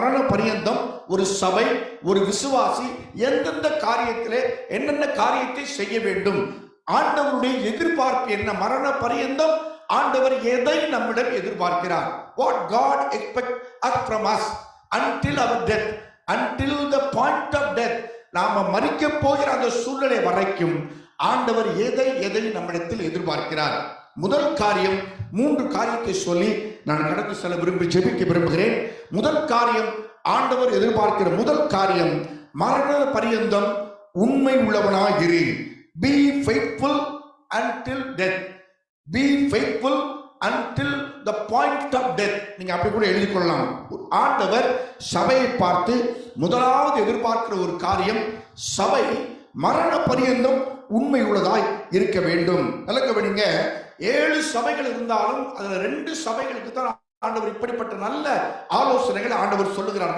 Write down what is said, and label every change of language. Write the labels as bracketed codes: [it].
[ta] பரியந்தம் ஒரு சபை, ஒரு விசுவாசி எந்தெந்த காரியத்திலே என்னென்ன காரியத்தை செய்ய வேண்டும், ஆண்டவருடைய எதிர்பார்ப்பு என்ன, மரண பரியந்தம் ஆண்டவர் எதை நம்மிடம் எதிர்பார்க்கிறார், [en] what God expects us from us until our death, until the point of death, [ta] நாம மரிக்க போகிற அந்த சூழ்நிலை வரைக்கும் ஆண்டவர் எதை நம்மிடத்தில் எதிர்பார்க்கிறார். முதல் காரியம், 3 காரியத்தை சொல்லி நான் கடந்து செல்ல ஜெபிக்க விரும்புகிறேன். முதல் காரியம், ஆண்டவர் எதிர்பார்க்கிற முதல் காரியம், மரண பரியந்தம் உண்மை உள்ளவனாய் இரு. [en] Be faithful until death. Be faithful until the point of death. [ta] நீங்க அப்படி கூட எழுதிக் கொள்ளலாம். ஆண்டவர் சபையை பார்த்து முதலாவது எதிர்பார்க்கிற ஒரு காரியம், சபை மரண பரியந்தம் உண்மை உள்ளதாய் இருக்க வேண்டும். கவனிங்க. 7 சபைகள் இருந்தாலும் அதுல 2 சபைகளுக்கு தான் ஆண்டவர் இப்படிப்பட்ட நல்ல ஆலோசனைகளை ஆண்டவர் சொல்லுகிறார்.